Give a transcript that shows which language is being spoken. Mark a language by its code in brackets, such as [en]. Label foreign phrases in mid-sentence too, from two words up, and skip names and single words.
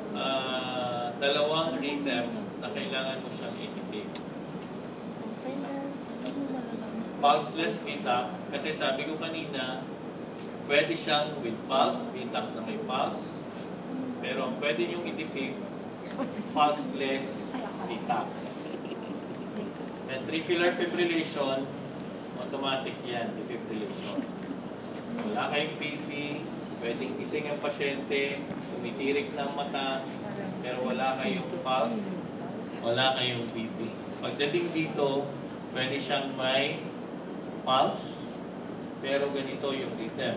[tl] dalawang rhythm na kailangan mo siyang i-defib. Okay na. Hindi malalaman. [en] Pulseless VTAC, [tl] kasi sabi ko kanina, pwede siyang [en] with pulse, [tl] VTAC na may pulse, pero ang pwede niyong i-defib, [en] pulseless VTAC. Ventricular fibrillation, [tl] automatic yan, defibrillation. Wala kayong BP, pwedeng gising ang pasyente, tumitirik ng mata, pero wala kayong pulse, wala kayong BP. Pagdating dito, pwede siyang may pulse, pero ganito yung rhythm.